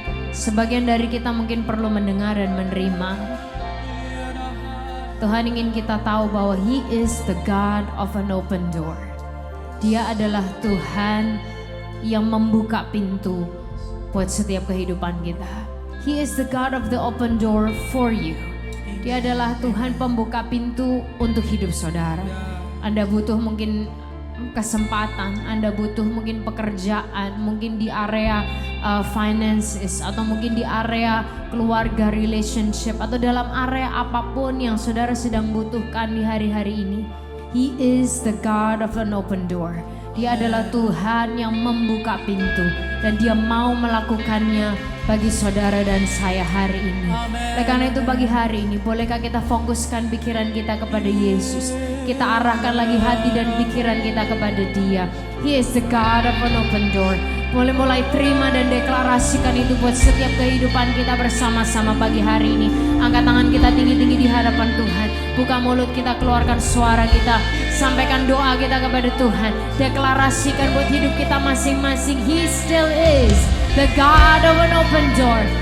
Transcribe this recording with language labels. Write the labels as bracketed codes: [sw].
[id] Sebagian dari kita mungkin perlu mendengar dan menerima. Tuhan ingin kita tahu bahwa [en] He is the God of an open door. [id] Dia adalah Tuhan yang membuka pintu buat setiap kehidupan kita. [en] He is the God of the open door for you. [id] Dia adalah Tuhan pembuka pintu untuk hidup saudara. Anda butuh mungkin kesempatan, Anda butuh mungkin pekerjaan, mungkin di area finances, atau mungkin di area keluarga, relationship, atau dalam area apapun yang saudara sedang butuhkan di hari-hari ini. [en] He is the God of an open door. [id] Dia adalah Tuhan yang membuka pintu dan Dia mau melakukannya bagi saudara dan saya hari ini. Oleh karena itu pagi hari ini bolehkah kita fokuskan pikiran kita kepada Yesus. Kita arahkan lagi hati dan pikiran kita kepada Dia. [en] He is the God of an open door. [id] Boleh mulai terima dan deklarasikan itu buat setiap kehidupan kita bersama-sama pagi hari ini. Angkat tangan kita tinggi-tinggi di hadapan Tuhan. Buka mulut kita, keluarkan suara kita. Sampaikan doa kita kepada Tuhan. Deklarasikan buat hidup kita masing-masing. [en] He still is the God of an open door.